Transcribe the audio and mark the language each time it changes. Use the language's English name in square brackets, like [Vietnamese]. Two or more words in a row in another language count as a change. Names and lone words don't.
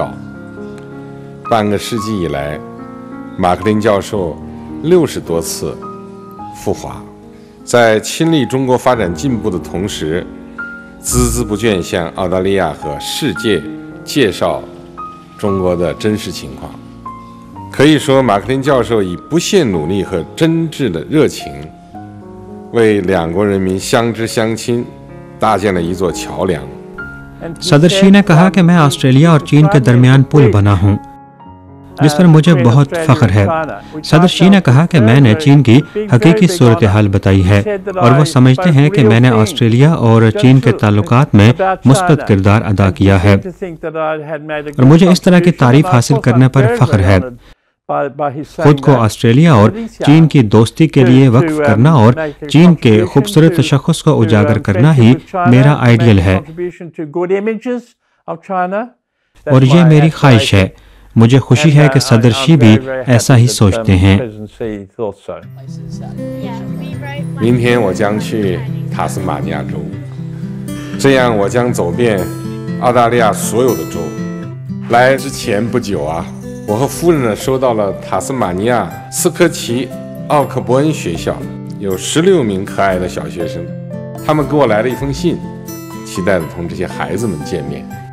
[Chinese] 半个世纪以来，马克林教授60多次赴华，在亲历中国发展进步的同时，孜孜不倦向澳大利亚和世界介绍中国的真实情况。可以说，马克林教授以不懈努力和真挚的热情，为两国人民相知相亲搭建了一座桥梁。 [Urdu] صدر شی نے کہا کہ میں آسٹریلیا اور چین کے درمیان پل بنا ہوں، جس پر مجھے بہت فخر ہے. صدر شی نے کہا کہ میں نے چین کی حقیقی صورت حال بتائی ہے اور وہ سمجھتے ہیں کہ میں نے آسٹریلیا اور چین کے تعلقات میں مثبت کردار ادا کیا ہے اور مجھے اس طرح کی تعریف حاصل کرنے پر فخر ہے. خود کو آسٹریلیا اور چین کی دوستی کے لیے وقف کرنا اور چین کے خوبصورت تشخص کو اجاگر کرنا ہی میرا آئیڈیل ہے اور یہ میری خواہش ہے. مجھے خوشی ہے کہ صدر شی بھی ایسا ہی سوچتے ہیں. [Chinese] 明天我将去塔斯马尼亚州，这样我将走遍澳大利亚所有的州。来之前不久啊，我和夫人呢收到了塔斯马尼亚斯科奇奥克伯恩学校有16名可爱的小学生，他们给我来了一封信，期待着同这些孩子们见面。